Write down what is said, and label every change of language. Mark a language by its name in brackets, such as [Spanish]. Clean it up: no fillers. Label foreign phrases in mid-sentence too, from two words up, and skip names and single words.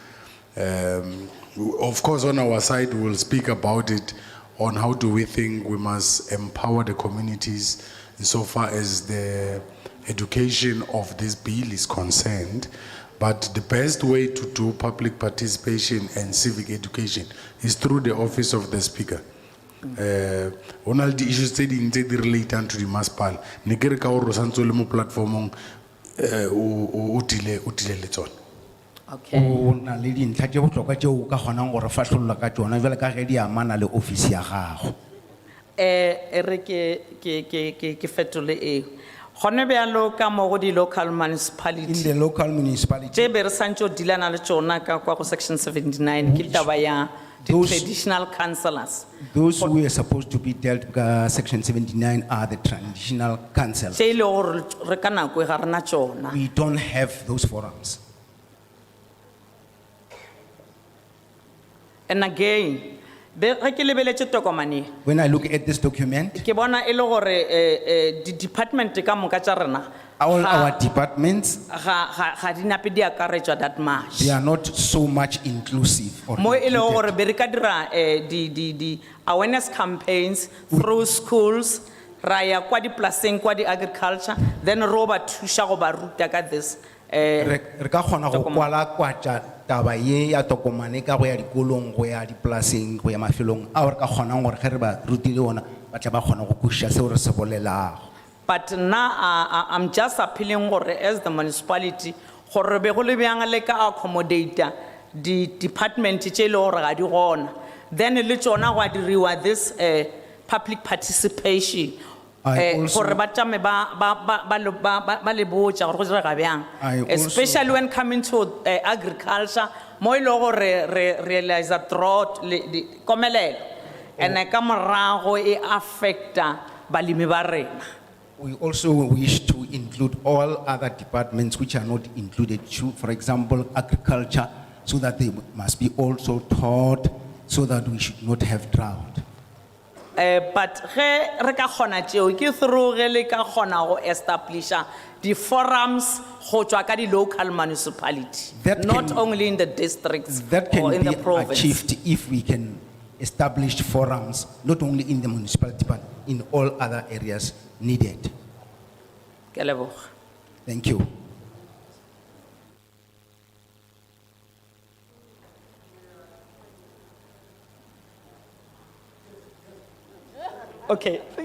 [English] Of course, on our side, we'll speak about it on how do we think we must empower the communities insofar as the education of this bill is concerned. But the best way to do public participation and civic education is through the office of the speaker. One of the issues that relate to the municipal, [Northern Sotho] nekere ka gore santse le mo platformong o tile le tsone. [English] Okay. [Northern Sotho] o na le dintlha tše bohlokwa tšeo o ka kgonang gore fahlolola ka tšona jwale ka ge di amana le office ya gago. Re ke fetole eo. Gone bjalo ka mo go di-local [English] In municipality the local municipality, [Northern Sotho] tše be re santse o dilana le tšona ka kwa go section 79 ke taba ya [English] Those- traditional councillors those who are supposed to be dealt with section 79 are the traditional councils. [Northern Sotho] tše e le gore re ka nako e ga rena tšona. [English] We don't have those forums. And again, [Northern Sotho] ge ke lebeletše tokomane [English] When I look at this document, [Northern Sotho] ke bona e le gore di-department ka moka tša rena [English] all [Northern Sotho] ga- [English] our departments, [Northern Sotho] ga di nape di akaretšwa [English] that much. they are not so much inclusive or [Northern Sotho] Mo e le [English] included. [Northern Sotho] gore be re ka dira di [English] awareness campaigns through schools, [Northern Sotho] ra ya kwa dipolaseng kwa di-agriculture, then ro ba thuša go ba ruta ka this. Re ka kgona go tokomane. kwala-kwatša taba ye ya tokomane ka go ya dikolong, go ya dipolaseng, go ya mafelong ao re ka kgonang gore ge re ba rutile ona ba tla ba kgona go kwešiša seo re se bolelago. [English] But now I'm just appealing [Northern Sotho] gore [English] as the municipality, [Northern Sotho] gore be go le bjang le ka accommodate di-department tše e le gore ga di gona. Then le tšona go a diriwa [English] this public participation. I also- [Northern Sotho] Gore ba tšame ba le botša gore go direga bjang. [English] I also- Especially when coming to agriculture, [Northern Sotho] mo e le gore re realize a drought, komelelo. And ka morago e affecta balemi ba rena. [English] We also wish to include all other departments which are not included too, for example, agriculture, so that they must be also taught so that we should not have drought. [Northern Sotho] But ge re ka kgona tšeo ke through ge le ka kgona go establisha di-forums go tšwa ka di- [English] local municipality, That not can- only in the districts That or can in be the province. achieved if we can establish forums, not only in the municipality, but in all other areas needed. [Northern Sotho] Ke a leboga. [English] Thank you. Okay.